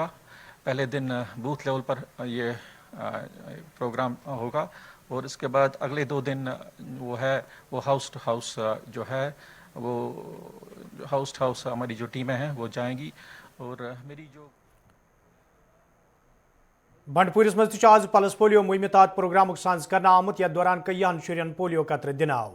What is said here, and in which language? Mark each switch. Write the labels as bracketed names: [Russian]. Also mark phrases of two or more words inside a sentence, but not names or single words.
[Hindi] पहले दिन बूथ लेवल पर ये प्रोग्राम होगा और इसके बाद अगले 2 दिन वो [English] house to house [Hindi] जो है वो [English] house to house [Hindi] हमारी जो टीमें हैं वो जाएंगी। और मेरी जो [Kashmiri] बंडपुरिस मज आज पल्स पोलियो मुहिम तहत प्रोग्राम सांस करना आमुत यथ दौरान कईयान शुरन पोलियो कतर दिन आव।